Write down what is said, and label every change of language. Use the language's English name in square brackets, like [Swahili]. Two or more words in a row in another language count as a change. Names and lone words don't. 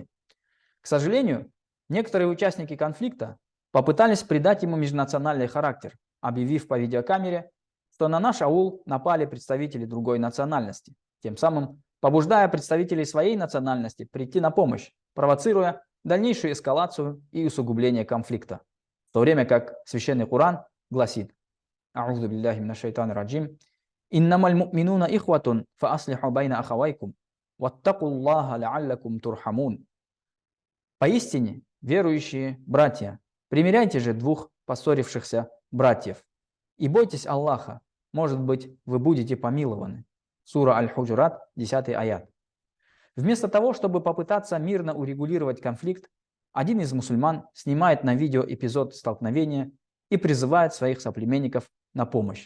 [Russian] К сожалению, некоторые участники конфликта попытались придать ему межнациональный характер, объявив по видеокамере, что на наш аул напали представители другой национальности, тем самым побуждая представителей своей национальности прийти на помощь, провоцируя дальнейшую эскалацию и усугубление конфликта. В то время как Священный Коран гласит: [Arabic] «أعوذ بالله من الشيطان الرجيم, إنما المؤمنون إخوة فأصلحوا بين أخويكم واتقوا الله لعلكم ترحمون». [Russian] Поистине, верующие братья, примиряйте же двух поссорившихся братьев и бойтесь Аллаха, может быть, вы будете помилованы. Сура Аль-Худжурат, 10 аят. Вместо того, чтобы попытаться мирно урегулировать конфликт, один из мусульман снимает на видео эпизод столкновения и призывает своих соплеменников на помощь.